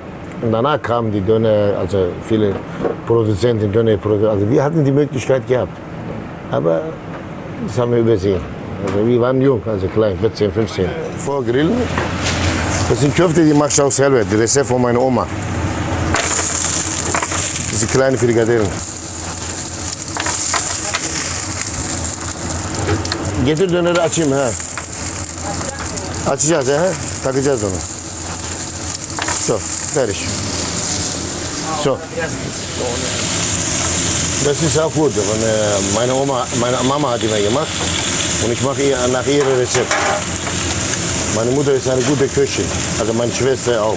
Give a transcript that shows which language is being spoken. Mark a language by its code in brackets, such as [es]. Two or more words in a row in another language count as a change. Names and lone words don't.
[de] Und danach kamen die Döner, also viele Produzenten, Dönerproduzenten. Also wir hatten die Möglichkeit gehabt. Aber das haben wir übersehen. Also wir waren jung, also klein, 14, 15. Vor Grillen, das sind Köfte, die mache ich auch selber, die Rezept von meiner Oma. Diese kleinen Frikadellen. [tr] Getir döneri açayım ha. Açacağız ha. Takacağız onu. [de] So, fertig. So. Das ist auch gut. Meine Mama hat immer gemacht und ich mache nach ihrem Rezept. Meine Mutter ist eine gute Köchin, also meine Schwester auch.